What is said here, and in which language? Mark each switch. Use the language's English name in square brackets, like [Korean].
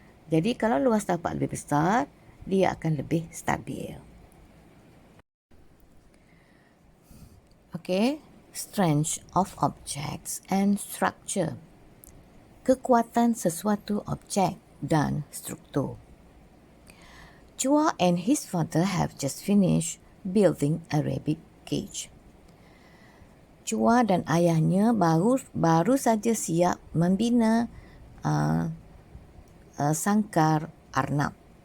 [Malay] Jadi kalau luas tapak lebih besar, dia akan lebih stabil. [English] Okay, strength of objects and structure. [Malay] Kekuatan sesuatu objek dan struktur. [English] Chua and his father have just finished building a rabbit cage. [Malay] Chua dan ayahnya baru saja siap membina sangkar arnab.